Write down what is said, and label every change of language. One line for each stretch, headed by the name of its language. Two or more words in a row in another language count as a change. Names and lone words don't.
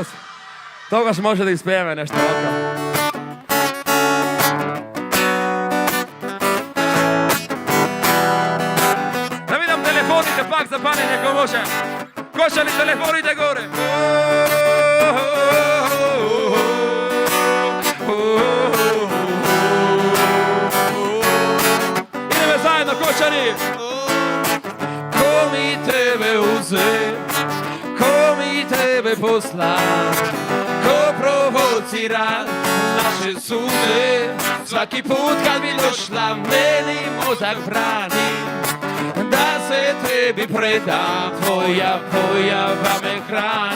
Macedonian: Тогаш може да испееме нешто вака. Да видам телефоните пак запалени ако може. Кошали телефоните горе. Идеме заедно, Кочани!
Serbian: Ko mi tebe uze, ko mi tebe posla, ko provocira naše suze. Svaki put kad bi došla, meni mozak brani da se tebi predam, tvoja pojava me hrani.